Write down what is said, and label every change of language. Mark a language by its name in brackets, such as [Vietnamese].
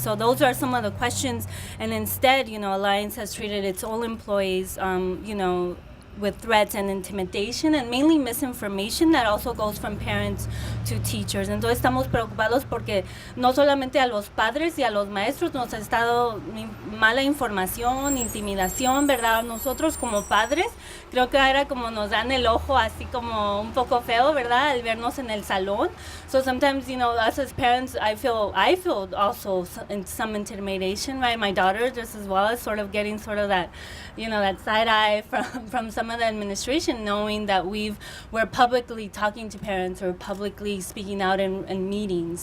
[English] So those are some of the questions. And instead, Alliance has treated its own employees, with threats and intimidation, and mainly misinformation that also goes from parents to teachers. [Spanish] Entonces estamos preocupados porque no solamente a los padres y a los maestros nos ha estado mala información, intimidación, ¿verdad? Nosotros como padres creo que ahora como nos dan el ojo así como un poco feo, ¿verdad?, al vernos en el salón. [English] So sometimes, us as parents, I feel also some intimidation, right? My daughter just as well is sort of getting sort of that, that side eye from some some of the administration, knowing that we're publicly talking to parents or publicly speaking out in meetings.